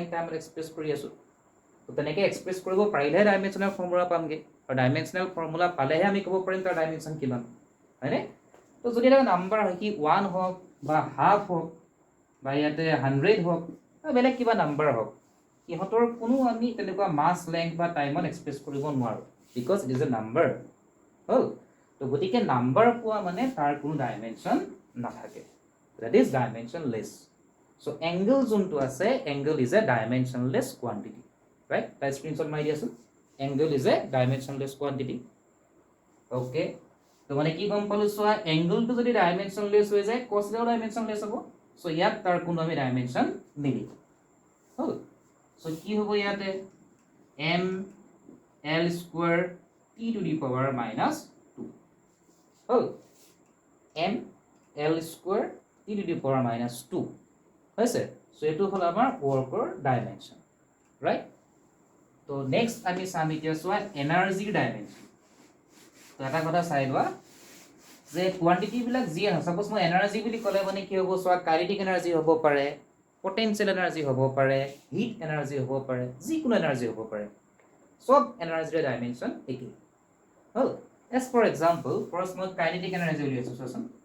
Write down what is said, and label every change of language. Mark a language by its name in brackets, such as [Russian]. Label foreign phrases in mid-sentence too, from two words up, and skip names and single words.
[Assamese] টাইমত এক্সপ্ৰেছ কৰি আছোঁ তো তেনেকৈ এক্সপ্ৰেছ কৰিব পাৰিলেহে [English] dimensional formula [Assamese] পামগৈ আৰু [English] dimensional formula [Assamese] পালেহে আমি ক'ব পাৰিম তাৰ ডাইমেনশ্যন কিমান হয়নে তো যদি এটা নাম্বাৰ হয় কি 1 হওক বা হাফ হওক বা ইয়াতে 100 হওক বা বেলেগ কিবা নাম্বাৰ হওক ইহঁতৰ কোনো আমি তেনেকুৱা মাছ লেংথ বা টাইমত এক্সপ্ৰেছ কৰিব নোৱাৰোঁ [English] because it is a number [Assamese] হ'ল তো গতিকে নাম্বাৰ পোৱা মানে তাৰ কোনো ডাইমেনশ্যন নাথাকে [English] that is dimensionless so angle [Assamese] যোনটো আছে [English] angle is a dimensionless quantity right [Assamese] তাই স্ক্ৰিনশ্বট মাৰি দিয়াচোন [English] angle is a dimensionless quantity [Assamese] okay তো মানে কি গম পালো চোৱা এংগলটো যদি ডাইমেনশ্যনলেছ হৈ যায় cosও ডাইমেনশ্যনলেছ হ'ব সো ইয়াত তাৰ কোনো আমি ডাইমেনশ্যন নিদিওঁ হ'ল সো কি হ'ব ইয়াতে [English] m l square t to the power minus 2 [Assamese] হ'ল [English] m l square t to the power minus 2 [Assamese] হৈছে সো এটো হল আমাৰ ওয়াৰ্কৰ ডাইমেনশ্যন ৰাইট তো নেক্সট আমি চাম এতিয়া চোৱা এনাৰ্জিৰ ডাইমেনশ্যন তো এটা কথা চাই লোৱা যে কোৱান্টিটি বিলাক যি আছে সাপোজ মই এনাৰ্জি বুলি ক'লে মানে কি হ'ব চোৱা [English] kinetic energy [Assamese] হ'ব পাৰে [English] potential energy [Assamese] হ'ব পাৰে [English] heat energy [Assamese] হ'ব পাৰে যিকোনো এনাৰ্জি হ'ব পাৰে সব এনাৰ্জিৰ ডাইমেনশ্যন একেই হ'ল [English] as for example first [Assamese] মই [English] kinetic energy [Assamese] উলিয়াইছোঁ চোৱাচোন